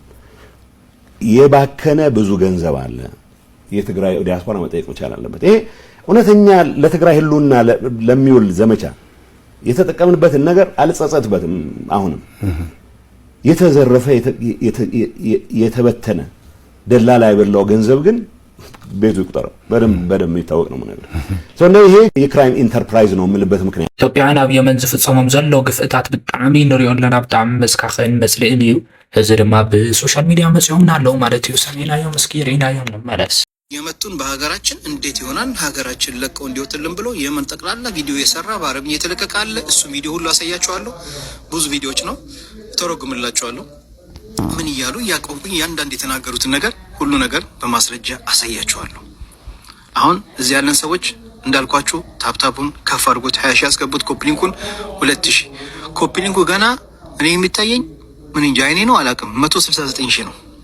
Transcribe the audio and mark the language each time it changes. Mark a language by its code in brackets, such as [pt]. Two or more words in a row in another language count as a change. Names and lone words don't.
[am] የባከነ ብዙ ገንዘብ አለ የትግራይ ዲያስፖራ መጠየቅ መቻል አለበት ይሄ እውነተኛ ለትግራይ ህሉና ለሚውል ዘመቻ የተጠቀምንበትን ነገር አልጸጸትበትም አሁንም የተዘረፈ የተበተነ ደላላ ያበላው ገንዘብ ግን ቤቱ ይቁጠረው በደም ይታወቅ ነው ማለት ነው ይሄ የክራይም ኢንተርፕራይዝ ነው የምልበት ምክንያት [ti] ኢትዮጵያን ኣብ የመን ዝፍጸሞም ዘሎ ግፍእታት ብጣዕሚ ንሪኦ ኣለና ብጣዕሚ መስካኽን መስልእን እዩ እዚ ድማ ብሶሻል ሚዲያ መጽዮምና አለው ማለት እዩ ሰሜናዮም እስኪ ሪናዮም መለስ [am] የመቱን በሀገራችን እንዴት ይሆናል ሀገራችን ለቀው እንዲወጥልን ብሎ የመን ጠቅላላ ቪዲዮ የሰራ በአረብኛ የተለቀቀ አለ እሱ ቪዲዮ ሁሉ አሳያችኋለሁ ብዙ ቪዲዮዎች ነው ተረጉምላችኋለሁ ምን ይያሉ ያቆምኩኝ ያንዳንድ የተናገሩትን ነገር ሁሉ ነገር በማስረጃ አሳያችኋለሁ አሁን እዚህ ያለን ሰዎች እንዳልኳችሁ ታፕታፑን ከፍ አድርጎት 20 ሺህ ያስገቡት ኮፕሊንኩን 2000 ኮፕሊንኩ ገና እኔ የሚታየኝ ምን እንጃ አይኔ ነው አላውቅም 169 ሺህ ነው